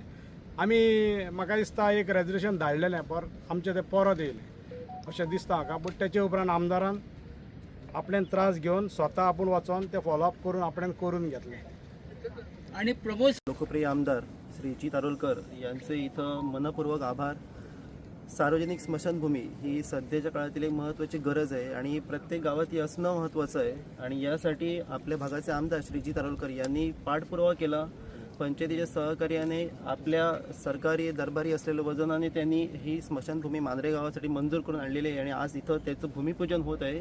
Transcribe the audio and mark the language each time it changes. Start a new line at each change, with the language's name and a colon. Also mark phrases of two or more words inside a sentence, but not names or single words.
Konkani: आमी म्हाका दिसता एक रेजोल्युशन धाडलेलें, पर आमचें तें परत येयलें अशें दिसता म्हाका. बट तेचे उपरांत आमदारान आपल्यान त्रास घेवन स्वता आपूण वचोन तें फॉलोअप करून आपल्यान करून घेतलें.
Marathi: आणि प्रमोद लोकप्रिय आमदार श्री जी तारोलकर यांचे इथं मनपूर्वक आभार. सार्वजनिक स्मशानभूमी ही सध्याच्या काळातील एक महत्त्वाची गरज आहे आणि प्रत्येक गावात ही असणं महत्त्वाचं आहे. आणि यासाठी आपल्या भागाचे आमदार श्री जी तारोलकर यांनी पाठपुरावा केला. पंचायतीच्या सहकार्याने आपल्या सरकारी दरबारी असलेलं वजनाने त्यांनी ही स्मशानभूमी मांजरे गावासाठी मंजूर करून आणलेली आहे आणि आज इथं त्याचं भूमिपूजन होत आहे.